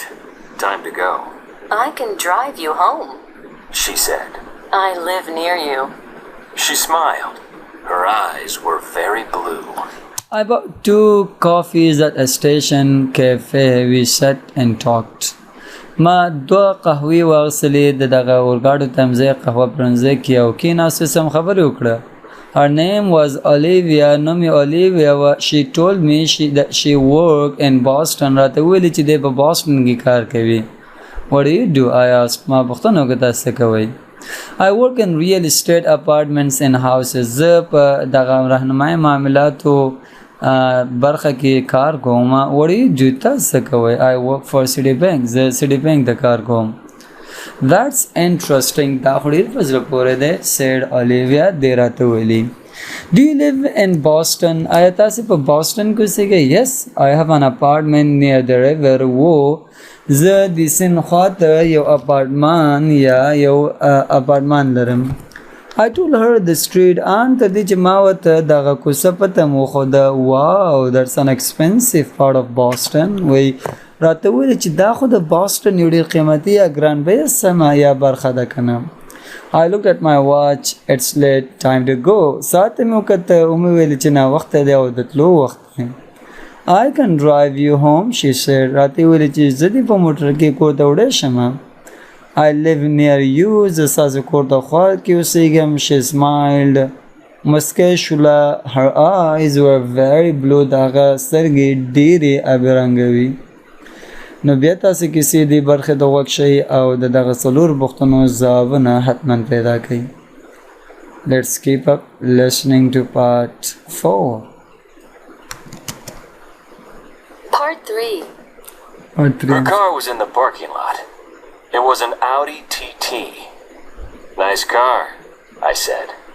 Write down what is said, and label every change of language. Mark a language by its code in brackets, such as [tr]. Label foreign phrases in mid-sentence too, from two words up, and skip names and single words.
[en] Time to go, I can drive you home. she said. I live near you. She smiled. Her eyes were very blue. I bought 2 coffees at a station cafe. We sat and talked. [ps] ما 2 قهوې واخیستلې د دغه اورګاډو تمځای قهوه پلورنځای کې او کېناستو سم خبرې وکړه. [en] Her name was Olivia. [ps] نوم یې Olivia وه. [en] She told me that she worked in Boston. [ps] راته وویلې چې دی په باسټن کې کار کوي. [en] What do you do? I asked. [ps] ما پوښتنه وکړه تاسو څه کوئ. [en] I work in real estate, apartments and houses. [ps] زه په دغه رهنمایي معاملاتو برخه کې کار کوم. [en] What do you do? [ps] تاسو څه کوئ. [en] I work for Citibank. [ps] زه Citibank د کار کوم. [en] That's interesting. [ps] دا خو ډېر په زړه پورې دی, [en] said Olivia. [ps] دی راته ویلي. [en] Do you live in Boston? [ps] آیا تاسې په باسټن کې اوسېږئ? [en] Yes, I have an apartment near the river. [ps] زه د سیند خواته یو اپارټمان لرم. [en] I told her the street and [ps] تر دې چې ما ورته دغه کوڅه پته مو وښوده. [en] Wow, that's an expensive part of Boston. [ps] وایي راته وویل چې دا خو د باسټن یو ډېر قیمتي یا ګران بیه سمه یا برخه ده که نه. [en] I looked at my watch. It's late. Time to go. [ps] ساعت ته مې وکته ومې ویل چې ناوخته دی او د تلو وخت دی. [en] I can drive you home, she said. [ps] راته ویل چې زه دې په موټر کې کور ته وړی شمه. [en] I live near you. [ps] زه ستاسو کور ته خوا کې اوسېږم. [en] She smiled. [ps] مسکی شوله. [en] Her eyes were very blue. [ps] د هغه سترګې ډېرې آبي رنګه وي. نو بیا تاسو کیسې دې برخې ته غوږ شئ او د دغه څلور پوښتنو ځوابونه حتما پیدا کړئ. [en] Let's keep up listening to part 4. Part 3. Her car was in the parking lot. It was an Audi TT. Nice car, I said.